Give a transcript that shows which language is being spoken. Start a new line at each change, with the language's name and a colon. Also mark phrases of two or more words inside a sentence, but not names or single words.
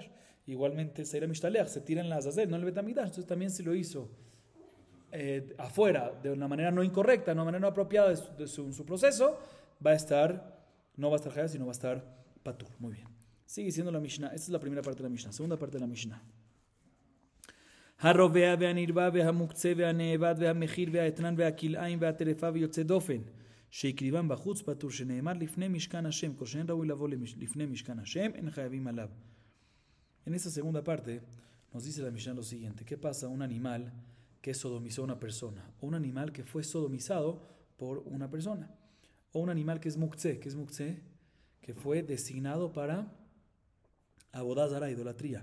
Spanish: Igualmente el
Hebrew: שעיר משתלח
Spanish: se tira en las Azazel, no en el Betamigdash. Entonces también si lo hizo afuera, de una manera no incorrecta, de una manera no apropiada de su proceso, no va a estar Hayab, sino va a estar Patur. Muy bien. Sigue diciendo la Mishnah. Esta es la primera parte de la Mishnah. Segunda parte de la Mishnah.
Hebrew: הרווח והנרבה והמוקצה והנאבד והמחיר והאתנן והכלאיים והטרפה ויוצא דופן שהקריבם בחוץ פטור שנאמר לפני משכן השם כל שאין ראוי לבוא לפני משכן השם אין חייבים עליו.
Spanish: En esta segunda parte nos dice la Mishnah lo siguiente: ¿qué pasa a un animal que sodomizó a una persona? O un animal que fue sodomizado por una persona. O un animal que es muktzeh. ¿Qué es muktzeh? Que fue designado para
Hebrew: עבודה זרה,
Spanish: idolatría.